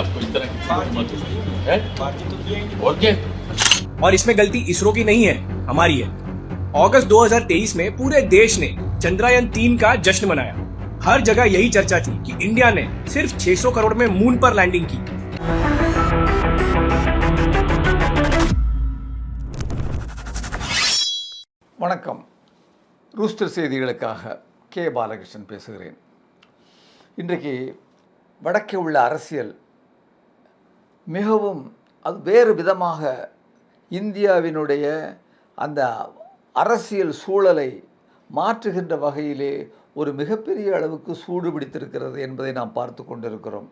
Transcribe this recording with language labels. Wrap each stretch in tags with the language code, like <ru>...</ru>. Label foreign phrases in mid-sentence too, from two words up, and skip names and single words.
<hi>आपको इस तरह की है? और क्या? और इसमें गलती इसरो की नहीं है, हमारी है। अगस्त 2023 में पूरे देश ने चंद्रयान 3 का जश्न मनाया। हर जगह यही चर्चा थी कि इंडिया ने सिर्फ 600 करोड़ में मून पर लैंडिंग की।</hi> <ta>வணக்கம். ரூஸ்டர் செய்திகளுக்காக கே பாலகிருஷ்ணன் பேசுகிறேன். இன்றைக்கு வடக்கே உள்ள அரசியல் மிகவும் அது வேறு விதமாக இந்தியாவினுடைய அந்த அரசியல் சூழலை மாற்றுகின்ற வகையிலே ஒரு மிகப்பெரிய அளவுக்கு சூடு பிடித்திருக்கிறது என்பதை நாம் பார்த்து கொண்டிருக்கிறோம்.</ta>